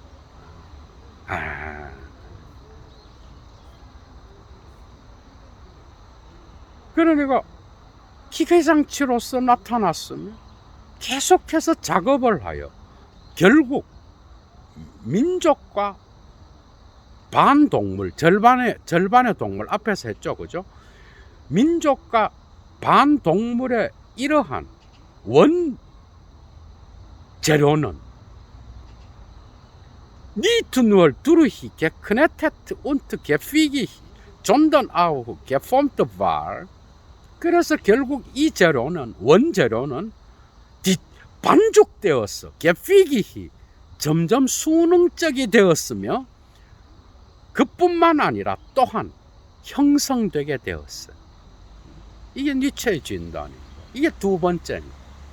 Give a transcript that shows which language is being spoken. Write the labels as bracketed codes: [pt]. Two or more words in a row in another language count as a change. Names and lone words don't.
[ko] 그러니까 기계장치로서 나타났으면 계속해서 작업을 하여 결국 민족과 반동물, 절반의 동물 앞에서 했죠. 그죠? 민족과 반동물의 이러한 원재료는 [de] nicht nur durch geknetet und gefügig, sondern auch geformt war. [ko] 그래서 결국 이 재료는, 원재료는 반죽되었어. gefügig, 점점 수능적이 되었으며 그뿐만 아니라 또한 형성되게 되었어요. 이게 니체의 진단이고, 이게 두 번째입니다.